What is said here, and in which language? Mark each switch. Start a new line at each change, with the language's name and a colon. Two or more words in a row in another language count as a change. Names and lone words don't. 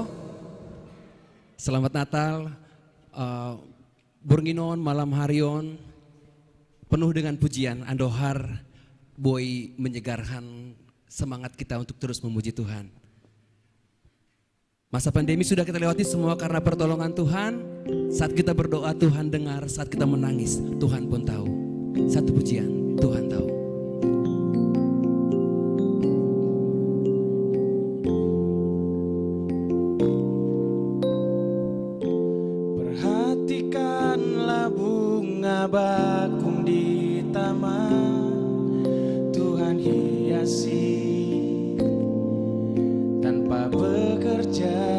Indonesian: Selamat Natal, Burnginon, malam harion, penuh dengan pujian, andohar, boy menyegarkan semangat kita untuk terus memuji Tuhan. Masa pandemi sudah kita lewati semua karena pertolongan Tuhan. Saat kita berdoa Tuhan dengar, saat kita menangis Tuhan pun tahu. Satu pujian, Tuhan tahu. Perhatikanlah bunga bakung di taman, Tuhan hiasi tanpa bekerja.